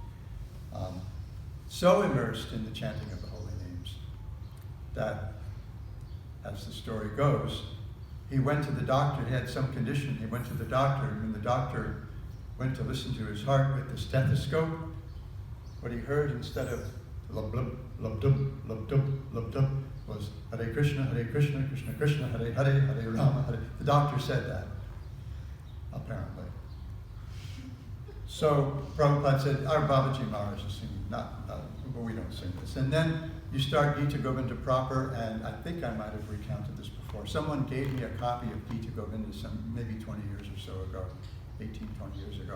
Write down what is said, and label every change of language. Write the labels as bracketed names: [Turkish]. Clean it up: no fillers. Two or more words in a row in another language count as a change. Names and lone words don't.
[English] So immersed in the chanting of the holy names that, as the story goes, he went to the doctor. He had some condition. He went to the doctor, and when the doctor went to listen to his heart with the stethoscope, what he heard instead of lub blub, lub dub, lub dub, lub dub, was Hare Krishna, Krishna Krishna, Hare Hare, Hare Rama, Hare. The doctor said that, apparently. So Prabhupada said, our Babaji Maharaj is singing, well, we don't sing this. And then you start Gita Govinda proper, and I think I might have recounted this before. Someone gave me a copy of Gita Govinda maybe 20 years or so ago, 18, 20 years ago.